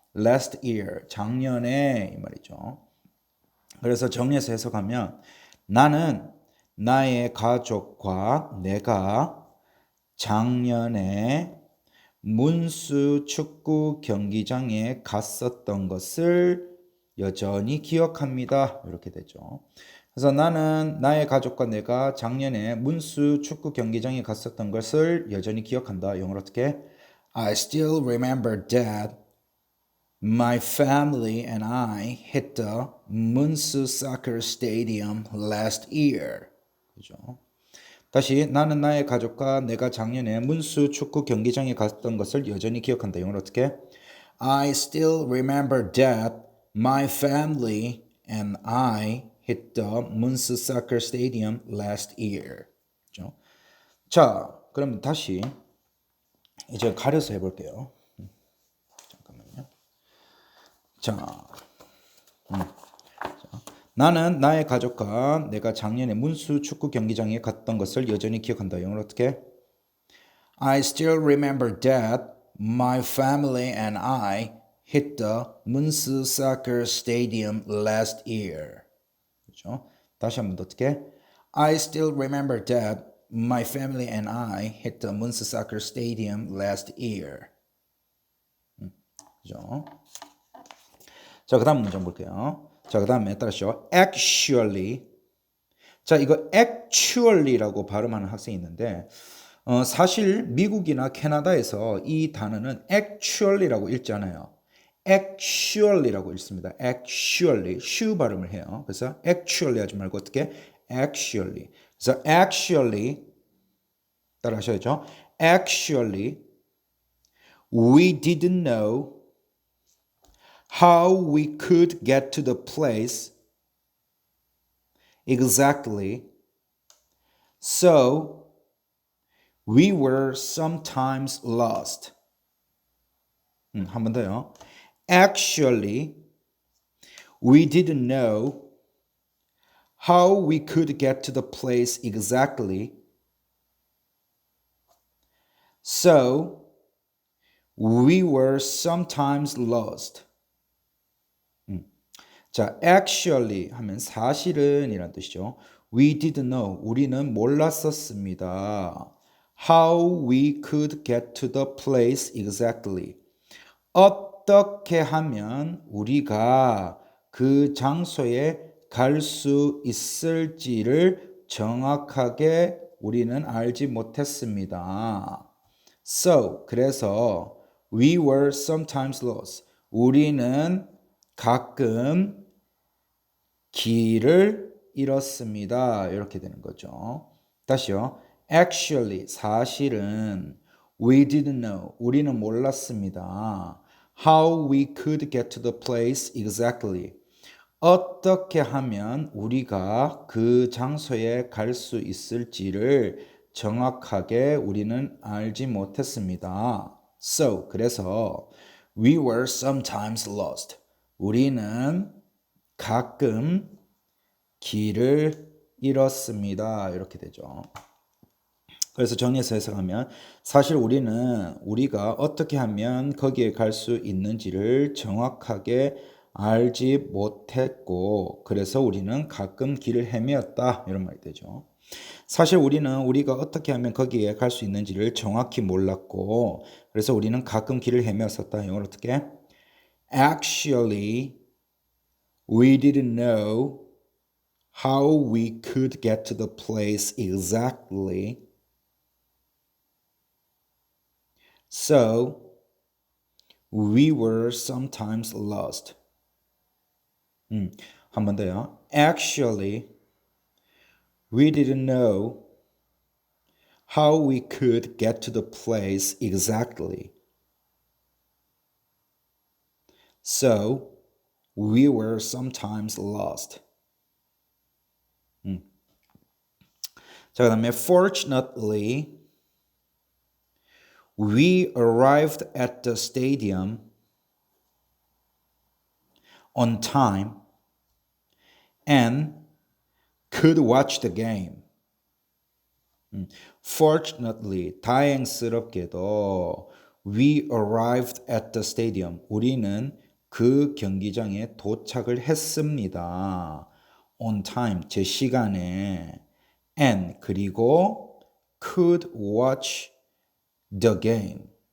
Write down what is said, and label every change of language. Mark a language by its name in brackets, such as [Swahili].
[English] Last year, [Korean] 작년에 이 말이죠. 그래서 정리해서 해석하면 나는 나의 가족과 내가 작년에 문수 축구 경기장에 갔었던 것을 여전히 기억합니다. 이렇게 되죠. 그래서 나는 나의 가족과 내가 작년에 문수 축구 경기장에 갔었던 것을 여전히 기억한다. 영어로 어떻게? [English] I still remember that my family and I hit the 문수 soccer stadium last year. [Korean] 그죠? 다시 나는 나의 가족과 내가 작년에 문수 축구 경기장에 갔던 것을 여전히 기억한다. 영어로 어떻게? [English] I still remember that my family and I hit the 문수 soccer stadium last year. [Korean] 그죠? 자, 그럼 다시 이제 가려서 해볼게요. 잠깐만요. 자, 나는 나의 가족과 내가 작년에 문수 축구 경기장에 갔던 것을 여전히 기억한다. 영어로 어떻게? [English] I still remember that my family and I hit the 문수 soccer stadium last year. [Korean] 그렇죠? 다시 한번 더 어떻게? [English] I still remember that my family and I hit the 문수 soccer stadium last year. [Korean] 그죠? 자, 그 다음 문장 볼게요. 자, 그 다음에 따라하시죠. [English] Actually. [Korean] 자, 이거 actually라고 발음하는 학생이 있는데 사실 미국이나 캐나다에서 이 단어는 actually라고 읽지 않아요. actually라고 읽습니다. actually, 슈 발음을 해요. 그래서 actually 하지 말고 어떻게? [English] actually. [Korean] 그래서 actually 따라 하셔야죠. [English] actually, we didn't know how we could get to the place exactly, so we were sometimes lost. [Korean] 한 번 더요. [English] Actually, we didn't know how we could get to the place exactly, so we were sometimes lost. [Korean] 자, actually 하면 사실은 이란 뜻이죠. [English] We didn't know. [Korean] 우리는 몰랐었습니다. [English] How we could get to the place exactly. [Korean] 어떻게 하면 우리가 그 장소에 갈 수 있을지를 정확하게 우리는 알지 못했습니다. [English] So, [Korean] 그래서 [English] we were sometimes lost. [Korean] 우리는 가끔 길을 잃었습니다. 이렇게 되는 거죠. 다시요. [English] Actually, [Korean] 사실은 [English] we didn't know, [Korean] 우리는 몰랐습니다. [English] How we could get to the place exactly. [Korean] 어떻게 하면 우리가 그 장소에 갈 수 있을지를 정확하게 우리는 알지 못했습니다. So, 그래서 we were sometimes lost. 우리는 가끔 길을 잃었습니다. 이렇게 되죠. 그래서 정리해서 해석하면 사실 우리는 우리가 어떻게 하면 거기에 갈 수 있는지를 정확하게 알지 못했고 그래서 우리는 가끔 길을 헤매었다 이런 말이 되죠. 사실 우리는 우리가 어떻게 하면 거기에 갈 수 있는지를 정확히 몰랐고 그래서 우리는 가끔 길을 헤매었었다. 이걸 어떻게? [English] Actually, we didn't know how we could get to the place exactly. So, we were sometimes lost. [Korean] 한 번 더요. [English] Actually, we didn't know how we could get to the place exactly. So, we were sometimes lost. [Korean] 자, 그 다음에 [English] fortunately, we arrived at the stadium on time and could watch the game. Fortunately, [Korean] 다행스럽게도 [English] we arrived at the stadium. [Korean] 우리는 그 경기장에 도착을 했습니다. [English] on time, [Korean] 제 시간에 [English] and [Korean] 그리고 [English] could watch the game.